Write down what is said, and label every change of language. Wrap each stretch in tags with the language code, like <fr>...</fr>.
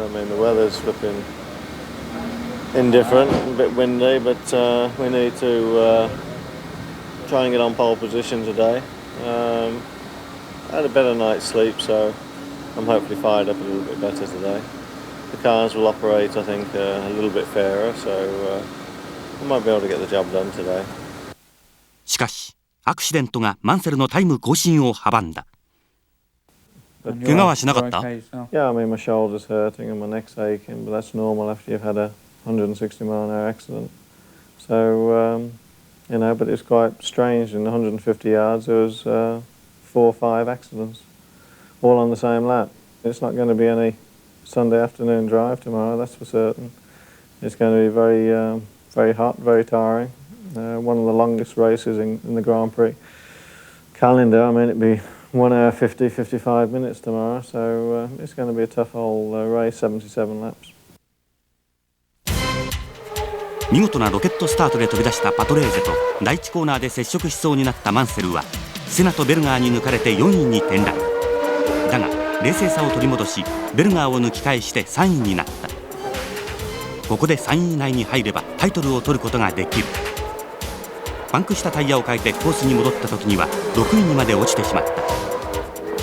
<en>I mean, the weather's flipping indifferent, a bit windy, but we need to try and get on pole position today. I had a better night's sleep, so I'm hopefully fired up a little bit better today. The cars will operate, I think, a little bit fairer, so I might be able to get the job done today.</en> <ja>しかし、アクシデントがマンセルのタイム更新を阻んだ。怪我はしなかった？</ja> <en>Yeah, I mean, my shoulder's hurting and my neck's aching, but that's normal after you've had a 160 mile an hour accident. So, but it's quite strange. In 150 yards, there was 4 or 5 accidents, all on the same lap. It's not going to be any Sunday afternoon drive tomorrow, that's for certain. It's going to be very hot, very tiring. One of the longest races in the Grand Prix calendar. I mean, it'd be 1 hour 50, 55 minutes tomorrow, so it's going to be a tough old race, 77 laps.</en> <ja>見事なロケットスタートで飛び出したパトレーゼと第1コーナーで接触しそうになったマンセルはセナとベルガーに抜かれて4位に転落。だが冷静さを取り戻しベルガーを抜き返して3位になった。ここで3位以内に入ればタイトルを取ることができる。パンクしたタイヤを変えてコースに戻った時には6位にまで落ちてしまった。</ja>